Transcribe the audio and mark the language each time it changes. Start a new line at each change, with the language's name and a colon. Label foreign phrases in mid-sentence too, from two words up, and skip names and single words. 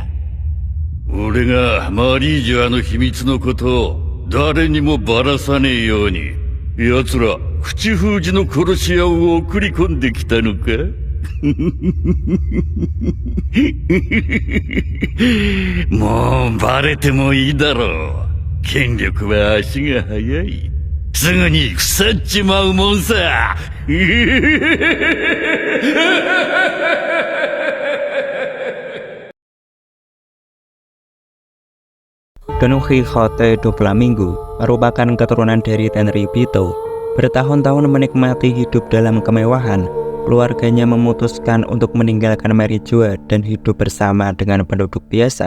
Japanese: 俺がマリージュアの秘密のことを誰にもばらさねえように、奴ら口封じの殺し屋を送り込んできたのか。もうバレてもいいだろう。権力は足が速い。すぐに腐っちまうもんさ。
Indonesian: Don Quixote Doflamingo merupakan keturunan dari Tenryubito. Bertahun-tahun menikmati hidup dalam kemewahan, keluarganya memutuskan untuk meninggalkan Merijoa dan hidup bersama dengan penduduk biasa.